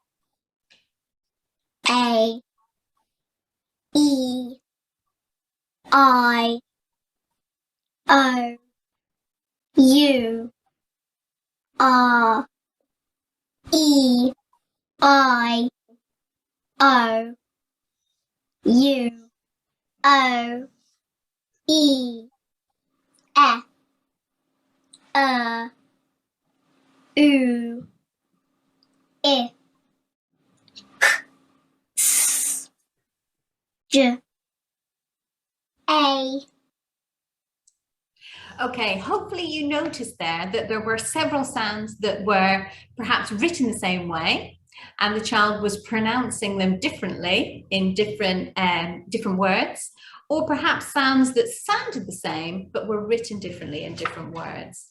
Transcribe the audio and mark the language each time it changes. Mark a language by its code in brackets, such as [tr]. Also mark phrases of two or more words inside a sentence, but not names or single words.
[en] a, e, I, o, u, r, e, I, o, u, o, e, f, oo, if, s, j, a. Okay, hopefully you noticed there that there were several sounds that were perhaps written the same way, and the child was pronouncing them differently in different words, or perhaps sounds that sounded the same but were written differently in different words.